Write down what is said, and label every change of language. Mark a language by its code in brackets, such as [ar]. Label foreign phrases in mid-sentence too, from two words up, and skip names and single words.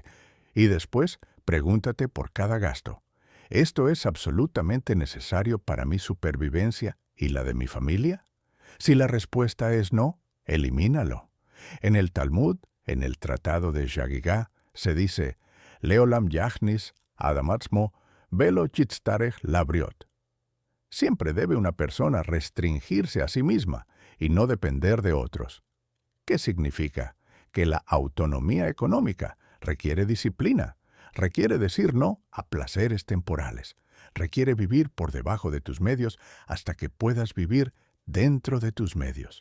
[es] Y después, pregúntate por cada gasto. ¿Esto es absolutamente necesario para mi supervivencia y la de mi familia? Si la respuesta es no, elimínalo. En el Talmud, en el Tratado de Yagigá, se dice, [he] לעולם יכניס אדם עצמו ולא יצטרך לבריות. [es] Siempre debe una persona restringirse a sí misma y no depender de otros. ¿Qué significa? Que la autonomía económica requiere disciplina, requiere decir no a placeres temporales, requiere vivir por debajo de tus medios hasta que puedas vivir dentro de tus medios.